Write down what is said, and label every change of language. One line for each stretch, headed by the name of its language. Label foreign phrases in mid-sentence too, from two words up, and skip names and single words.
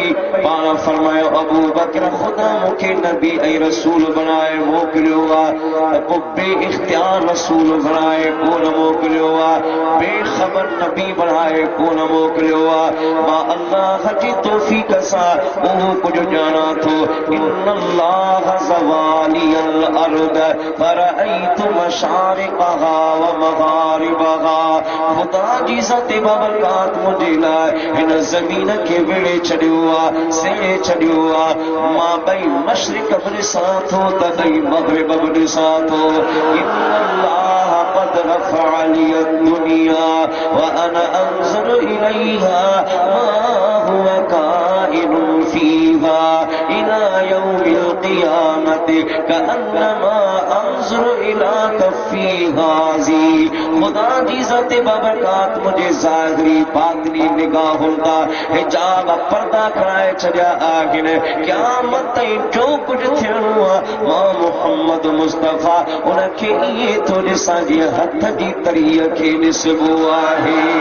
Sindhi: पाण फरमायो, अबू बकर ख़ुदा मूंखे नबी ऐं रसूल बणाए मोकिलियो आहे, त पोइ बे इख़्तियार रसूल बणाए कोन मोकिलियो आहे, बेख़बर नबी बणाए कोन मोकिलियो आहे। मां अल्लाह जी तौफ़ीक़ सां उहो कुझु ॼाणा थो।
Arabic: إن الله زوى لي الأرض فرأيت مشارقها ومغاربها,
Sindhi: ख़ुदा जी ज़ात बाबरकात मुंहिंजे लाइ हिन ज़मीन खे विड़े छॾियो आहे, सेड़े छॾियो आहे। मां ॿई मशरिक़ बि ॾिसां थो त ॿई मग़रिब बि ॾिसां थो।
Arabic: إن الله قد رفع لي الدنيا وأنا أنظر إليها ما هو كائن فيها إلى يوم القيامة كأنما أنظر إلى كفي هذه.
Sindhi: खुदा जी ज़ाते बाबरकात मुझे ज़ाहिरी बातिनी निगाहुनि ता हिजाब पर्दा कराए छॾिया आहिनि। क़यामत ताईं जो कुझु थियणो आहे मां मुहम्मद मुस्तफ़ा उनखे इहे थो ॾिसां जीअं हथ जी तरीअ खे ॾिसबो आहे।